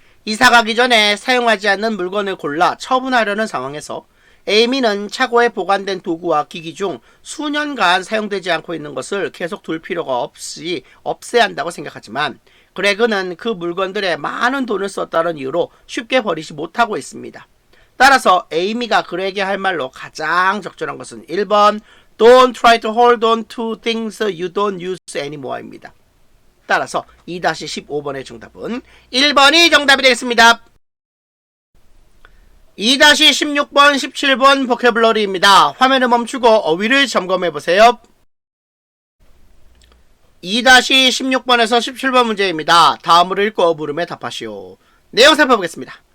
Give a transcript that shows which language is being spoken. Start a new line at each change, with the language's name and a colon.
Korean: 이사 가기 전에 사용하지 않는 물건을 골라 처분하려는 상황에서 에이미는 차고에 보관된 도구와 기기 중 수년간 사용되지 않고 있는 것을 계속 둘 필요가 없이 없애야 한다고 생각하지만 그레그는 그 물건들에 많은 돈을 썼다는 이유로 쉽게 버리지 못하고 있습니다. 따라서 에이미가 그레그에게 할 말로 가장 적절한 것은 1번
English: Don't try to hold on to things you don't use anymore
Korean: 입니다. 따라서 2-15번의 정답은 1번이 정답이 되겠습니다. 2-16번, 17번 보캐블러리입니다. 화면을 멈추고 어휘를 점검해보세요. 2-16번에서 17번 문제입니다. 다음으로 읽고 물음에 답하시오. 내용 살펴보겠습니다.